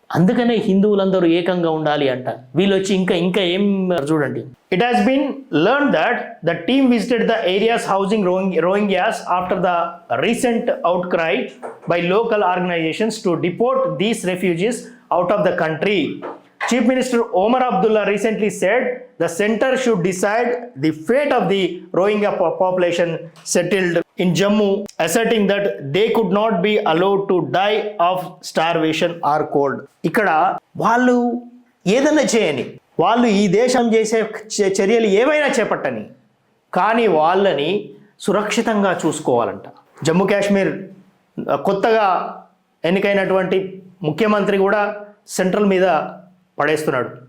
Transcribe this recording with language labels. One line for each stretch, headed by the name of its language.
Telugu: అందుకనే హిందువులందరూ ఏకంగా ఉండాలి అంట. వీళ్ళు వచ్చి ఇంకా ఏం చూడండి.
English: It has been learned that the team visited the areas housing Rohingyas after the recent outcry by local organisations to deport these refugees out of the country. Chief Minister Omar Abdullah recently said the center should decide the fate of the Rohingya population settled in Jammu, asserting that they could not be allowed to die of starvation or cold.
Telugu: ఇక్కడ వాళ్ళు ఏదైనా చేయని, వాళ్ళు ఈ దేశం చేసే చర్యలు ఏవైనా చేపట్టని, కానీ వాళ్ళని సురక్షితంగా చూసుకోవాలంట. జమ్మూ కాశ్మీర్ కొత్తగా ఎన్నికైనటువంటి ముఖ్యమంత్రి కూడా సెంట్రల్ మీద పడేస్తున్నాడు.